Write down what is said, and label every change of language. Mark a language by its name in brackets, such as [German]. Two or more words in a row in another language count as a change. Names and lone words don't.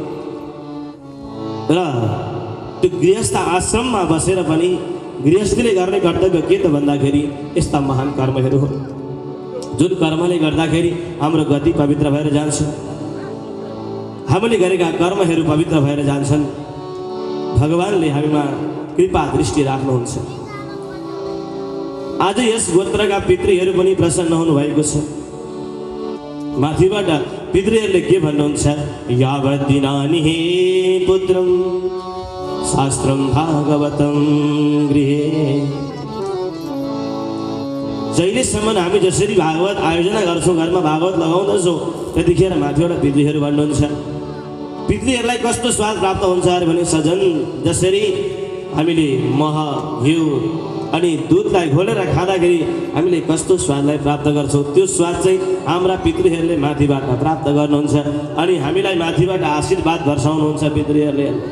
[Nepali] र त्यो गृहस्थ आश्रममा बसेर पनि गृहस्थीले गर्ने कर्तव्य के त भन्दाखेरि यस्ता महान कर्महरू हो जुन कर्मले गर्दाखेरि हाम्रो गति पवित्र भएर जान्छ हामीले गरेका कर्महरू पवित्र भएर जान्छन् भगवानले हामीमा कृपा दृष्टि राख्नुहुन्छ। आज यस गोत्रका पितृहरू पनि प्रसन्न हुनुभएको छ माथिबाट पितृहरूले के भन्नुहुन्छ [Sanskrit] यावत् दिनानि हे पुत्रं शास्त्रं भागवतं गृहे [Nepali] जहिलेसम्म हामी जसरी भागवत आयोजना गर्छौँ घरमा भागवत लगाउँदछौँ त्यतिखेर माथिबाट पितृहरू भन्नुहुन्छ पितृहरूलाई कस्तो स्वाद प्राप्त हुन्छ अरे भने सजन जसरी हामीले मह घिउ अनि दुधलाई घोलेर खाँदाखेरि हामीले कस्तो स्वादलाई प्राप्त गर्छौँ त्यो स्वाद चाहिँ हाम्रा पितृहरूले माथिबाट प्राप्त गर्नुहुन्छ अनि हामीलाई माथिबाट आशीर्वाद वर्षाउनुहुन्छ पितृहरूले।